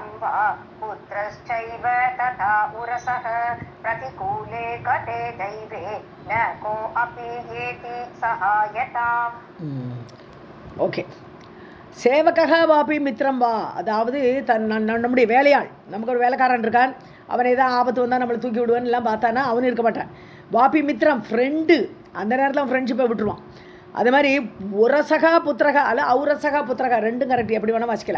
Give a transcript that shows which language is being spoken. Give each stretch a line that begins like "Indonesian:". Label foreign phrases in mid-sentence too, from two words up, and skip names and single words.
Sanskrit: वा पुत्रश्चैव तथा उरसः प्रतिकूले गते दैवे न को अपि येति सहायताम्.
Tamil: ஓகே.
Sanskrit: सेवकः वापि मित्रम् वा,
Tamil: அதாவது நம்முடைய வேலையாள், நமக்கு ஒரு வேலைக்காரன் இருக்கான், அவனை தான் ஆபத்து வந்தால் நம்மளை தூக்கி விடுவான்னு எல்லாம் பார்த்தானா அவனு இருக்க மாட்டான்.
Sanskrit: वापि मित्रम्
Tamil: ஃப்ரெண்டு, அந்த நேரத்தில் அவன் ஃப்ரெண்ட்ஷிப்பை விட்டுருவான். அது மாதிரி
Sanskrit: उरसका पुत्रका
Tamil: அல்ல
Sanskrit: औरसका पुत्रका
Tamil: ரெண்டும் கரெக்ட், எப்படி வேணால் வாசிக்கலாம்.